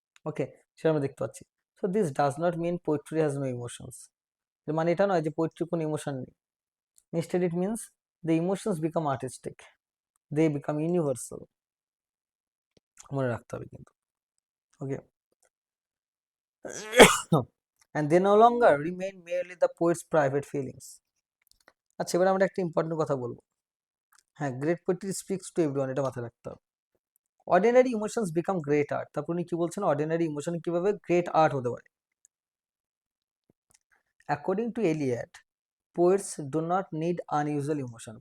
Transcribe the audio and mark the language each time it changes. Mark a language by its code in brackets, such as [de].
[bn] ওকে, সেটা আমরা দেখতে পাচ্ছি। [en] so this does not mean poetry has no emotions, [bn] মানে এটা নয় যে পোয়েট্রি কোনো ইমোশন নেই। [en] instead it means the emotions become artistic, they become universal, [bn] মনে রাখতে হবে কিন্তু। [en] Okay, and they no longer remain merely the poet's private feelings. [bn] আচ্ছা, এবার আমরা একটা ইম্পর্টেন্ট কথা বলবো। হ্যাঁ, [en] great poetry speaks to everyone, [bn] এটা মাথায় রাখতে হবে। [en] Ordinary emotions become great art. [bn] তারপর উনি কি বলছেন, অর্ডিনারি ইমোশন কিভাবে গ্রেট আর্ট হতে পারে। [en] According to Eliot, poets do not need unusual emotion.